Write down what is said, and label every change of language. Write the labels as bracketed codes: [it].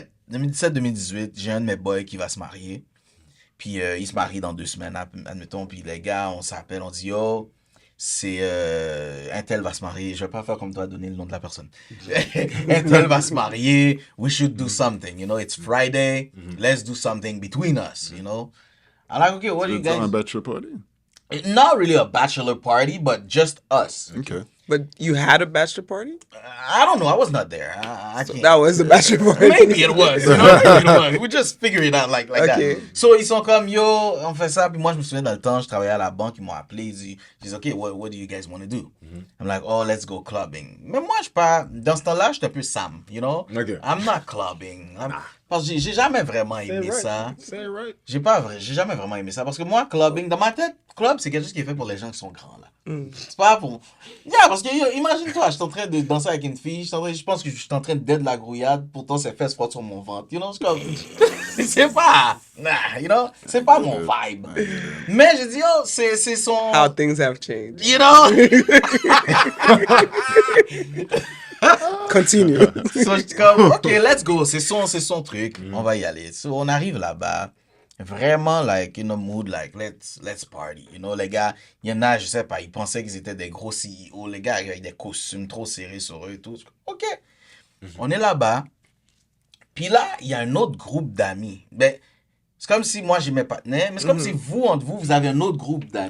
[fr] 2017-2018, j'ai un de mes boys qui va se marier. Puis il se marie dans 2 semaines, admettons. Puis les gars, on s'appelle, on dit, yo, c'est un tel va se marier. Je vais pas faire comme toi, donner le nom de la personne. Un tel va se marier. [en] We should do something. You know, it's Friday. Let's do something between us, you know. I'm like, okay, what do you [fr] C'est un [en] guys... bachelor party? Not really a bachelor party, but just us. OK. But you had a bachelor party? I don't know. I was not there. I can't. That was the bachelor party. Maybe it was. You know, maybe it was. We just figure it out like Okay. that. [fr] So, ils sont comme, yo, on fait ça. Puis moi, je me souviens dans le temps, je travaillais à la banque. Ils m'ont appelé. Ils disent, [en] OK, what do you guys want to do? I'm like, oh, let's go clubbing. [fr] Mais moi, je suis pas... Dans ce temps-là, j'étais un peu Sam, [en] you know? Okay. I'm not clubbing. [fr] Parce que j'ai jamais vraiment aimé ça. [en] Say it right. [fr] J'ai jamais vraiment aimé ça. Parce que moi, clubbing, dans ma tête, club, c'est quelque chose qui est fait pour les gens qui sont grands, là. C'est pas pour... Yeah, parce que yo, imagine-toi, je suis en train de danser avec une fille, je pense que je suis en train de dead la grouillade, pourtant ses fesses frottent sur mon ventre. [en] You know, [fr] c'est comme... c'est pas... [en] Nah, you know, [fr] c'est pas mon vibe. Mais je dis, oh, c'est son... [en] How things have changed. You know? [fr] Continue. So, je suis comme, [en] OK, let's go. [fr] C'est son truc. On va y aller. So, on arrive là-bas. [en] Vraiment, like, in a mood, like, let's party. You know, [fr] les gars, il y en a, je sais pas, ils pensaient qu'ils étaient des gros CEO. Les gars avec des costumes trop serrés sur eux et tout. OK. On est là-bas. Puis là, il y a un autre groupe d'amis. Ben, c'est comme si moi, j'ai mes partenaires, mais c'est comme si vous, entre vous, vous avez un autre groupe d'amis.